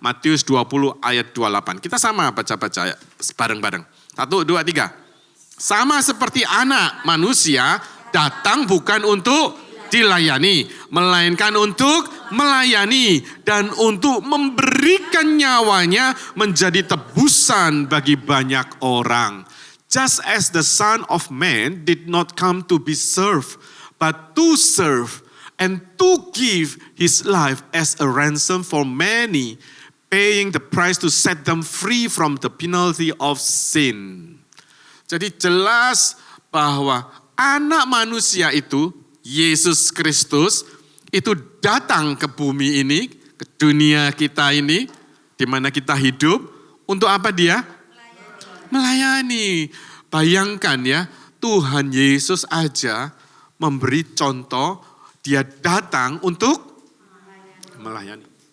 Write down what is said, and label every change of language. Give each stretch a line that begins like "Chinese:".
Indonesian: Matius 20 ayat 28. Kita sama baca-baca bareng-bareng. 1, 2, 3. Sama seperti anak manusia datang bukan untuk dilayani, melainkan untuk melayani dan untuk memberikan nyawanya menjadi tebusan bagi banyak orang.
English: Just as the Son of Man did not come to be served, but to serve and to give his life as a ransom for many, paying the price to set them free from the penalty of sin.
Indonesian: Jadi jelas bahwa anak manusia itu, Yesus Kristus, itu datang ke bumi ini, ke dunia kita ini, di mana kita hidup, untuk apa dia? Melayani. Bayangkan ya, Tuhan Yesus aja memberi contoh, dia datang untuk melayani.